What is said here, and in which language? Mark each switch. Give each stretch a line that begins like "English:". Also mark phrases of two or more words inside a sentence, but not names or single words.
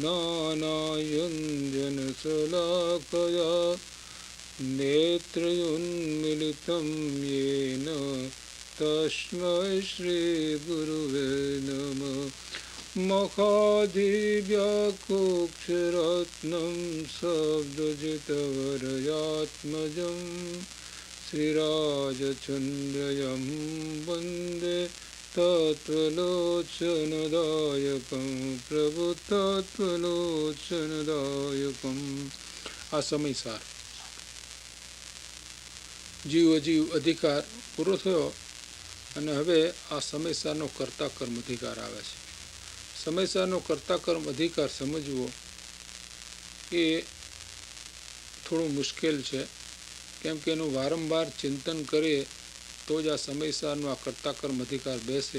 Sanskrit: ज्ञानाञ्जनशलाकया नेत्रयुन्मिलितं येन तस्मै श्रीगुरुवे नमः मखादिव्याकोक्षरत्नं शब्दजितवरयात्मजं श्रीराजचन्द्रयं वन्दे तत्त्वलोचनदायकं प्रभु तत्त्वलोचनदायकं।
Gujarati: આ સમયસાર જીવ અજીવ અધિકાર પૂરો થયો અને હવે આ સમયસારનો કર્તા કર્મ અધિકાર આવે છે. સમયસારનો કર્તા કર્મ અધિકાર સમજવો એ થોડું મુશ્કેલ છે, કેમ કે એનું વારંવાર ચિંતન કરીએ તો જ આ સમયસારનો આ કર્તા કર્મ અધિકાર બેસે.